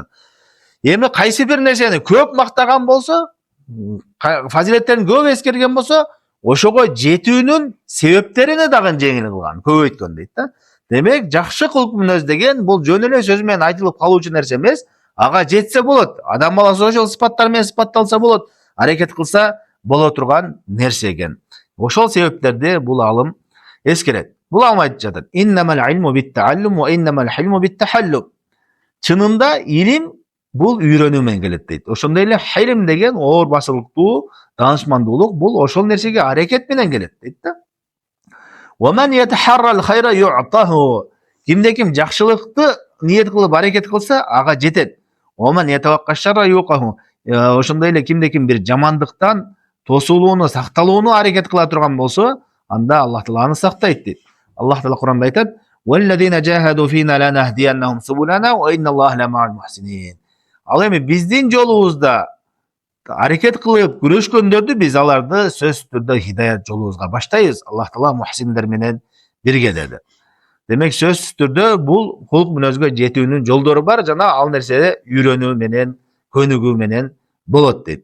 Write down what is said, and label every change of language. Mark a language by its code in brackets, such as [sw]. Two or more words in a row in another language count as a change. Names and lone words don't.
[ky] Эми кайсы бир нерсени көп мактаган болсо, фазилеттерин көп эскерген болсо, ошого жетүүнүн себептерине дагы жеңил кылган, көбөйткөн дейт да. Демек, жакшы кулк мүнөз деген бул жөн эле сөз менен айтылып калуучу нерсе эмес, ага жетсе болот. Адам баласы ошол сыпаттар менен сыпатталса болот, аракет кылса боло турган нерсе экен. Ошол себептерди бул алым эскерет. Бул алым айтып жатат. [ar] إنما العلم بالتعلم وإنما الحلم بالتحلم. [ky] Чынында илим бул үйрөнүү менен келет дейт. Ошондой эле хилм деген оор басылыктуу, данышмандуулук бул ошол нерсеге аракет менен келет дейт да. [ar] وَمَنْ يَتَحَرَّ الْخَيْرَ يُعْطَهُ. [ky] Кимде-ким жакшылыкты ниет кылып аракет кылса, ага жетет. [ar] وَمَنْ يَتَوَقَّ الشَّرَّ يُوقَهُ. [ky] Ошондой эле кимде-ким бир жамандыктан тосулууну, сакталууну аракет кыла турган болсо, анда Аллах Таала аны сактайт дейт. Аллах Таала Куранда айтат: [ar] وَالَّذِينَ جَاهَدُوا فِينَا لَنَهْدِيَنَّهُمْ سُبُلَنَا وَإِنَّ اللَّهَ لَمَعَ الْمُحْسِنِينَ. [ky] Ал эми биздин жолубузда аракет кылып күрөшкөндөрдү биз аларды сөзсүз түрдө хидаят жолубузга баштайбыз. Аллах Таала мухсиндер менен бирге деди. Демек сөзсүз түрдө бул кулк мүнөзгө жетүүнүн жолдору бар жана ал нерсе үйрөнүү менен, көнүгүү менен болот дейт.